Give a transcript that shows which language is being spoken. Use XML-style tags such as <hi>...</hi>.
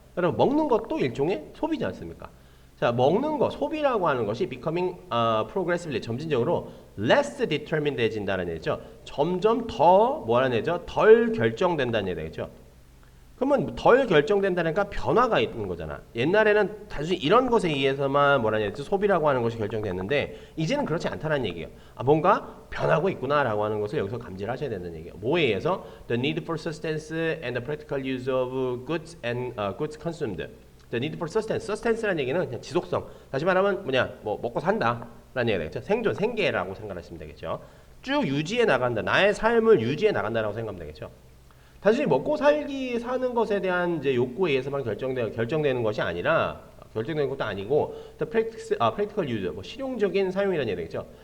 <ko>여러분, 먹는 것도 일종의 소비지 않습니까? 자, 먹는 거, 소비라고 하는 것이</ko> <en>becoming progressively,</en> <ko>점진적으로</ko> <en>less determined</en> <ko>해진다는 얘기죠. 점점 더 덜 결정된다는 얘기죠. 그러면 덜 결정된다니까 변화가 있는 거잖아. 옛날에는 단순히 이런 것에 의해서만 뭐라냐 소비라고 하는 것이 결정됐는데 이제는 그렇지 않다는 얘기예요. 아, 뭔가 변하고 있구나라고 하는 것을 여기서 감지를 하셔야 된다는 얘기예요. 뭐에 의해서?</ko> <en>The need for sustenance and the practical use of goods and goods consumed. The need for sustenance.</en> <ko>sustenance라는 얘기는 그냥 지속성. 다시 말하면 뭐냐? 뭐 먹고 산다라는 얘기가 되겠죠. 생존, 생계라고 생각하시면 되겠죠. 쭉 유지해 나간다. 나의 삶을 유지해 나간다라고 생각하면 되겠죠. 단순히 먹고 살기 사는 것에 대한 이제 욕구에 의해서만 결정되는 것이 아니라 결정되는 것도 아니고</ko> <en>the practical use</en> <ko>뭐 실용적인 사용이라는 얘기 되겠죠.</ko>